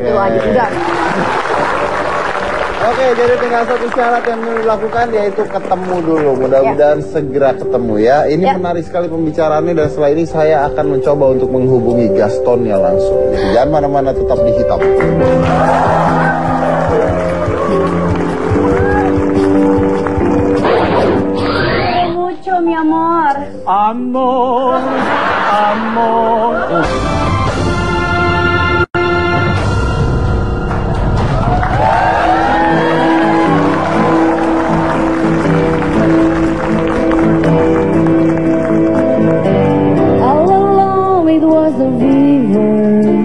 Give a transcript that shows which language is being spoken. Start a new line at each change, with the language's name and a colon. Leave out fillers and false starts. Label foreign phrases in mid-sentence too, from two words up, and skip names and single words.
Indonesian: Itu aja sudah. Oke, jadi tinggal satu syarat yang mau dilakukan yaitu ketemu dulu. Mudah-mudahan segera ketemu ya. Ini menarik sekali pembicaraannya dan setelah ini saya akan mencoba untuk menghubungi Gastonnya langsung. Jadi jangan mana-mana, tetap di Hitam.
Spanish: Mucho mi amor. Amor, amor.
English: All along it was a river.